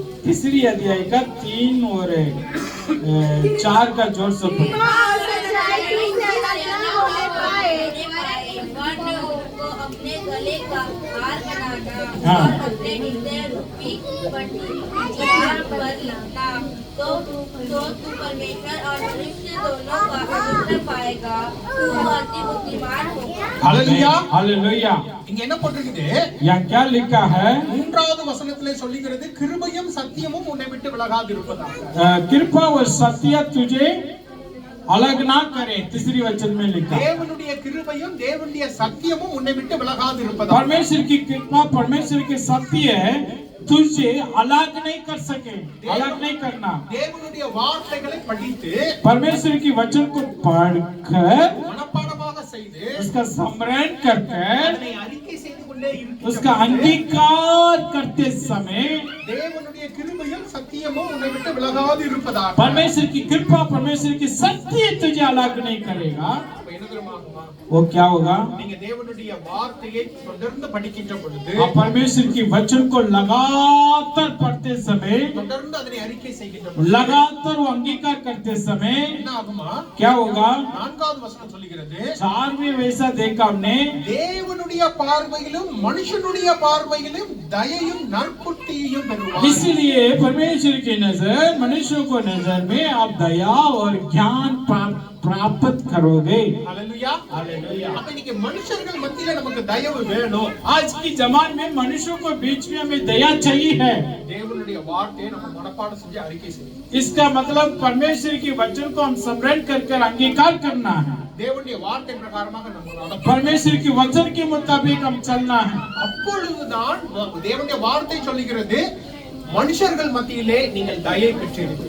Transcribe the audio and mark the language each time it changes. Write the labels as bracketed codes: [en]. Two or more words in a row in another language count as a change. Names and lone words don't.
[hi] 3 अध्याय का 3 और 4 का जोर से पढ़ो। अपने गले का हार बनाना हाँ। और अपने हृदय रूपी द्वार पर लाना, तो तू परमेश्वर और मनुष्य दोनों का अनुग्रह पाएगा। तू अति बुद्धिमान होगा। ஹalleluya. हालेलुया। [ta] இங்க என்ன போட்டிருக்குது? [hi] यहाँ क्या लिखा है? [ta] 3வது வசனத்திலே சொல்லுகிறது, கிருபையும் சத்தியமும் உன்னை விட்டு விலகாதிருப்பதாக. [hi] कृपा और सत्य तुझे अलग ना करे, 3 वचन में लिखा। [ta] தேவனுடைய கிருபையும் தேவனுடைய சத்தியமும் உன்னை விட்டு விலகாதிருப்பதாக. [hi] परमेश्वर की कृपा, परमेश्वर की सत्य तुझे अलग नहीं कर सके, अलग नहीं करना। [ta] தேவனுடைய வார்த்தைகளை படித்து [hi] परमेश्वर की वचन को पढ़कर, [ta] மனப்பாடமாக செய்து [hi] उसका स्मरण कर कर, [ta] அதனை அறிக்கை செய்து கொண்டே [hi] उसका [ta] இருக்கிற [hi] अंगीकार करते समय [ta] தேவனுடைய கிருபையும் சத்தியமும் உன்னை விட்டு விலகாதிருப்பதாக. [hi] परमेश्वर की कृपा, परमेश्वर की सत्य तुझे अलग नहीं करेगा। [ta] அப்ப என்ன தெரியுமா? ஆகுமா? [hi] वो क्या होगा? [ta] நீங்க தேவனுடைய வார்த்தையை தொடர்ந்து படிக்கின்ற பொழுது, [hi] आप परमेश्वर की वचन को लगातार पढ़ते समय, [ta] தொடர்ந்து அதனை அறிக்கை செய்கின்ற பொழுது [hi] लगातार वो अंगीकार करते समय [ta] என்ன ஆகுமா? [hi] क्या होगा? [ta] 4வது வசனம் சொல்லுகிறது, [hi] 4वें वैसा देखा हमने, [ta] தேவனுடைய பார்வையிலும் மனுஷனுடைய பார்வையிலும் தயையும் நற்புத்தியையும் பெறுவார். [hi] इसलिए परमेश्वर की नजर मनुष्य को नजर में आप दया और ज्ञान प्राप्त करोगे। हालेलुया, हालेलुया। [ta] அப்ப இன்னைக்கு மனுஷர்கள் மத்தியில நமக்கு தயவு வேணும். [hi] आज की जमाने में मनुष्यों को बीच में हमें दया चाहिए है। [ta] தேவனுடைய வார்த்தையை நம்ம மனப்பாடம் செஞ்சு அறிக்கை செய்யணும். [hi] इसका मतलब परमेश्वर की वचन को हम स्मरण कर अंगीकार करना है। [ta] தேவனுடைய வார்த்தை பிரகாரமாக நம்ம நடக்கணும். [hi] परमेश्वर की वचन के मुताबिक हम चलना है। [ta] அப்பொழுதுதான் தேவனுடைய வார்த்தை சொல்லுகிறது, மனுஷர்கள் மத்தியிலே நீங்கள் தயை பெற்றீர்கள்.